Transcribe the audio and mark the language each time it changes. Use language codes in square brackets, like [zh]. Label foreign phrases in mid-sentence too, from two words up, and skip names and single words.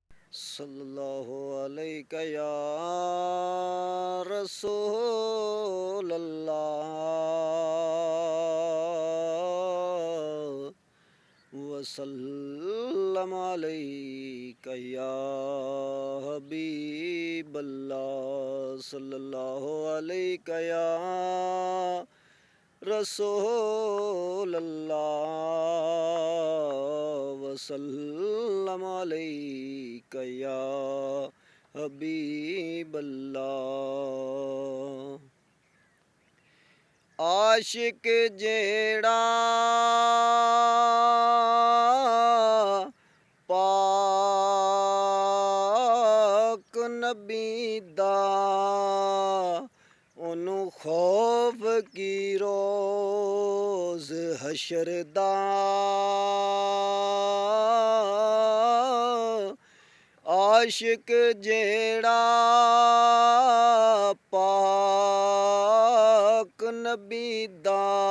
[ar] صلى الله عليك يا رسول الله وسلم عليك يا حبيب الله صلى الله عليك يا رسول الله وسلم عليك يا حبيب الله [pa] عاشق جیہڑا پاک نبی دا ਉਹਨੂੰ ਖੌਫ ਕੀ ਰੋਜ਼ ਹਸ਼ਰ ਦਾ ਆਸ਼ਿਕ ਜਿਹੜਾ ਪਾਕ ਨਬੀ ਦਾ